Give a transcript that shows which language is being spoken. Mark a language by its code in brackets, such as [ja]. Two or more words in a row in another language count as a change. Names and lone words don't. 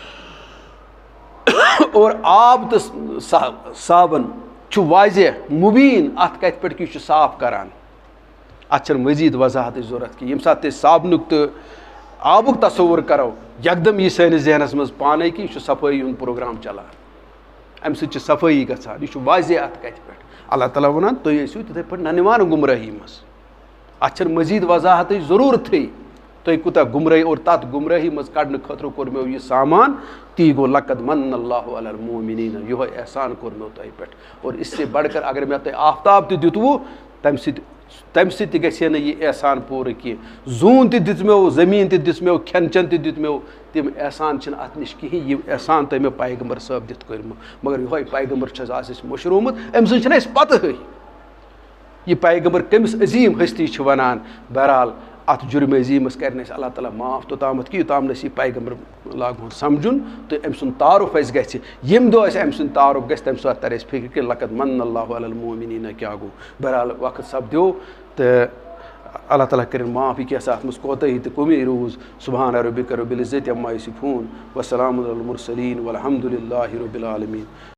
[ks] اور آب تہٕ صابن چھُ واضح مُبیٖن اَتھ کَتہِ پٮ۪ٹھ کہِ یہِ چھُ صاف کران اَتھ چھَنہٕ مٔزیٖد وضاحتٕچ ضوٚرتھ کینٛہہ ییٚمہِ ساتہٕ تہِ أسۍ صابنُک تہٕ آبُک تصوُر کرو یکدم یی سٲنِس ذہنس منٛز پانے کہِ یہِ چھُ صفٲیی ہُنٛد پروگرام چلان اَمہِ سۭتۍ چھِ صفٲیی گژھان یہِ چھُ واضح اَتھ کَتہِ پٮ۪ٹھ اللہ تعالیٰ وَنان تُہۍ ٲسِو تِتھَے پٲٹھۍ نَنِوان گُمرٲہی منٛز اَتھ چھَنہٕ مٔزیٖد وضاحتٕچ ضروٗرتھٕے تُہۍ کوٗتاہ گُمرٲہی اور تَتھ گُمرٲہی منٛز کَڑنہٕ خٲطرٕ کوٚر مےٚ یہِ سامان تی گوٚو [ar] لقد من اللہ علی المومنیٖن [ks] یِہوے احسان کوٚر مےٚ تۄہہِ پٮ۪ٹھ [ur] اور اس سے بڑھ کر اگر [ks] مےٚ تۄہہِ آفتاب تہِ دیُتوُ تَمہِ سۭتۍ تہِ گژھِ ہے نہٕ یہِ احسان پوٗرٕ کینٛہہ زوٗن تہِ دِژمو زٔمیٖن تہِ دِژمو کھٮ۪ن چٮ۪ن تہِ دِتمو تِم احسان چھِنہٕ اَتھ نِش کِہیٖنۍ یہِ احسان تۄہہِ مےٚ پیغمبر صٲب دِتھ کوٚرمُت مگر یِہوے پیغمبر چھُ آز اَسہِ مٔشروومُت أمۍ سٕنٛز چھَنہٕ اَسہِ پَتہٕے یہِ پیغمبر کٔمِس عظیٖم ہستی چھِ وَنان بہرحال اَتھ جُرمہِ عظیٖمَس کَرِ نہٕ اَسہِ اللہ تعالیٰ معاف توٚتامَتھ کہِ یوٚتام نہٕ أسۍ یہِ پیغمبر لاگہون سَمجھُن تہٕ أمۍ سُنٛد تعارُف اَسہِ گژھِ ییٚمہِ دۄہ اَسہِ أمۍ سُنٛد تعارُف گژھِ تَمہِ ساتہٕ تَرِ اَسہِ فِکرِ کہِ [ar] لقد من اللہ علی المومنیٖن [ks] کیٛاہ گوٚو بہرحال وقت سپدیو تہٕ اللہ تعالیٰ کٔرِنۍ معاف یہِ کیٛاہ سا اَتھ منٛز کوتٲہی تہٕ کمی روٗز [ar] سبحان ربک رب العزت عما یصفون وسلام علی المرسلین والحمدُ للہ رب العالمیٖن